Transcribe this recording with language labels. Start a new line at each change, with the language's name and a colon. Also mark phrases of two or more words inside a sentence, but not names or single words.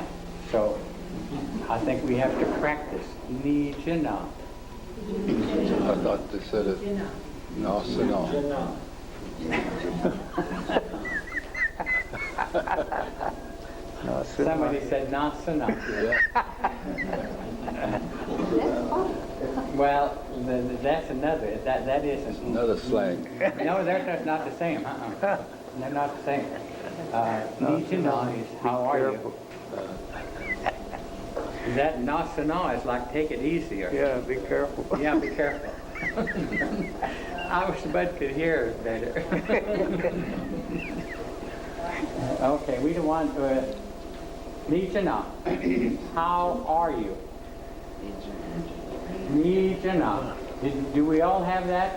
English: So I think we have to practice ni jina. I thought they said it. No, so no. No, Somebody said na sana. Yeah. Well, that's another. That isn't. Another slang. No, they're not the same. They're not the same. Ni jina is how are you? That na sana is like take it easy or Yeah, be careful. yeah, be careful. I wish Bud could hear it better. Okay, we don't want to. Ni jina. How are you? Ni jina. Do we all have that?